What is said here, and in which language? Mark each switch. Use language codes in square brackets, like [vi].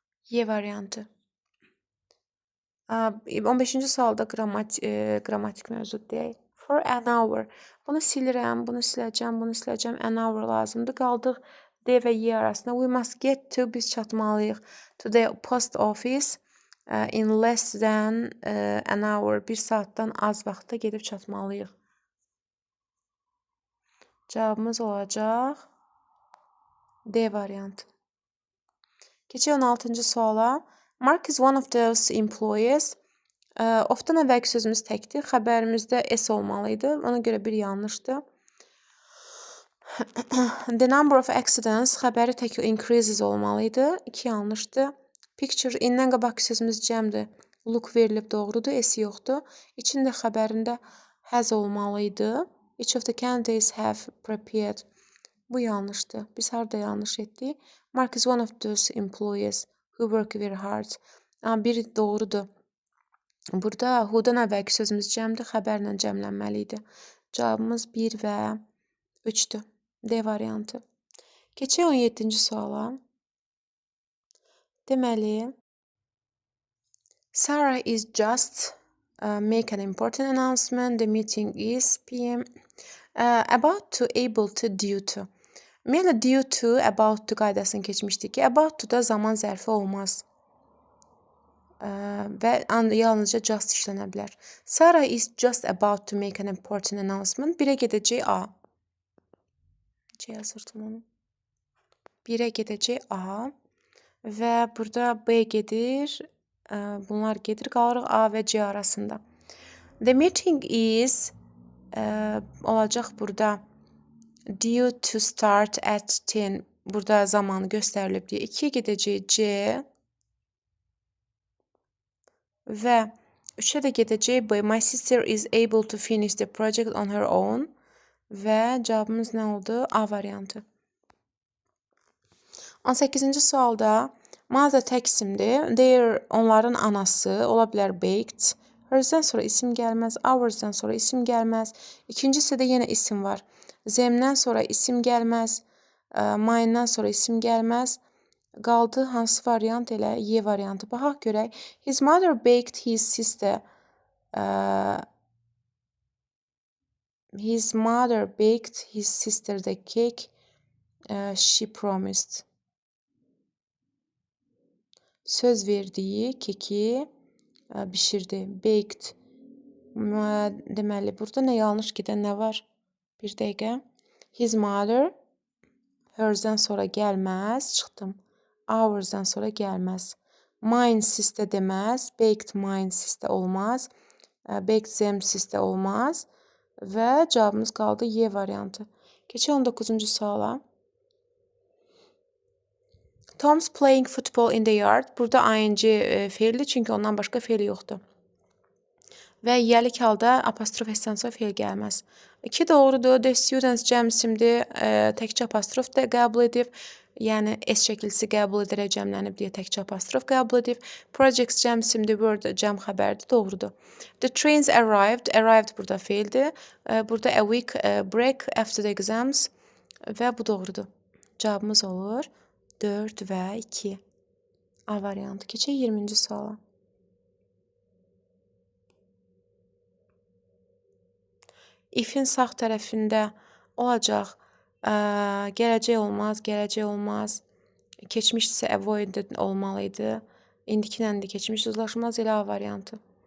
[az] Y variantı. 15-ci sualda qrammatik mövzu deyək. [en] For an hour. [az] Bunu silirəm, bunu siləcəm, bunu siləcəm. [en] An hour [az] lazımdır. Qaldıq D və Y arasında. [en] We must get to, [az] biz çatmalıyıq. [en] To the post office in less than an hour. [az] Bir saatdan az vaxtda gedib çatmalıyıq. Cavabımız olacaq D variantı. Keçək 16-cı suala. [en] Mark is one of those employees. [az] Ofdan əvvəlki sözümüz təkdir. Xəbərimizdə S olmalıydı. Ona görə bir yanlışdır. [en] The number of accidents [az] xəbəri tək [en] increases [az] olmalıydı. 2 yanlışdır. Picture indən qabaqki sözümüz cəmdir. Look verilib doğrudur. S yoxdur. İçində xəbərində has olmalıydı. [en] Each of the candidates have prepared. [az] Bu yanlışdır. Biz harada yanlış etdik? [en] Mark is one of those employees who work very hard. [az] Biri doğrudur. Burada who-dan əvvəlki sözümüz cəmdir, xəbərlə cəmlənməli idi. Cavabımız 1 və 3-dür. D variantı. Keçək 17-ci suala. [en] Deməli, Sarah is just make an important announcement. The meeting is PM. About to, able to, due to. [az] Ümumiyyətlə, due to, about to qaydasını keçmişdik ki, about to da zaman zərfi olmaz. Və yalnızca just işlənə bilər. [en] Sarah is just about to make an important announcement. [az] 1-ə gedəcək A. Necə yazırdım onu? 1-ə gedəcək A. Və burada B gedir. Bunlar gedir. Qalırıq A və C arasında. [en] The meeting is [az] olacaq burada. [en] Due to start at 10. [az] Burada zamanı göstərilib deyə 2-yə gedəcək C. Və 3-ə də gedəcək B. [en] My sister is able to finish the project on her own. [az] Və cavabımız nə oldu? A variantı. 18-ci sualda mother tək isimdir. Their, onların anası, ola bilər baked. Hers-dən sonra isim gəlməz. Ours-dən sonra isim gəlməz. İkincisi də yenə isim var. Them-dən sonra isim gəlməz. Mine-dən sonra isim gəlməz. Qaldı hansı variant elə? Y variantı. Baxaq görək. [en] His mother baked his sister. His mother baked his sister the cake she promised. [az] Söz verdiyi keki bişirdi. Baked. Deməli, burada nə yanlış gedən nə var? Bir dəqiqə. His mother. Hers'dən sonra gəlməz. Çıxdım. Ours'dan sonra gəlməz. Mine sistə deməz. Baked mine sistə olmaz. Baked them sistə olmaz. Və cavabımız qaldı Y variantı. Keçək 19-cu suala. [en] Tom's playing football in the yard. [az] Burada ing feildir, çünki ondan başqa feil yoxdur. Və yəlik halda apostrof S-dən sonra feil gəlməz. 2 doğrudur. The students cəmsimdir. Təkcə apostrof da qəbul edib. Yəni S şəkilsi qəbul edərək cəmlənib deyə təkcə apostrof qəbul edib. Projects cəmsimdir. Word cəm xəbərdir. Doğrudur. [en] The trains arrived. [az] Arrived burada feildir. [en] Burada a week break after the exams. [az] Və bu doğrudur. Cavabımız olur 4 və 2. A variantı. Keçək 20-ci suala. If'in sağ tərəfində olacaq. Gələcək olmaz, gələcək olmaz. Keçmiş isə avoided olmalıydı. İndiki ilə də keçmiş uzlaşmaz, elə A variantı.